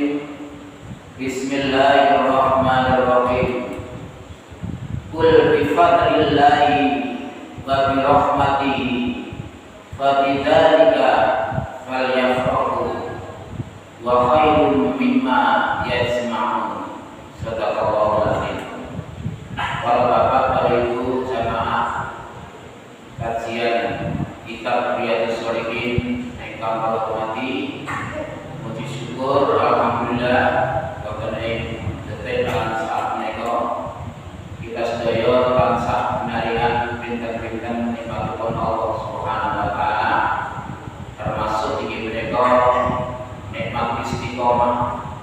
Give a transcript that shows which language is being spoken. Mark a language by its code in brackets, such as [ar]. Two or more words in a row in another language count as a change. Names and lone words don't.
[ar] بسم الله الرحمن الرحيم. قل بفضل الله وبرحمته فبذلك فليفرحوا وخير مما يجمعون. صدق الله العظيم. [jv] Para bapak, para ibu, jamaah kajian kitab Riyadhus Shalihin ingkang kula hormati, muji syukur alhamdulillah [id] kepada detik [jv] lan saat menika kita sedaya tansah pinarihan pinten-pinten nikmatipun Allah [ar] سبحانه وتعالى, [jv] termasuk iki menika nikmat istiqomah.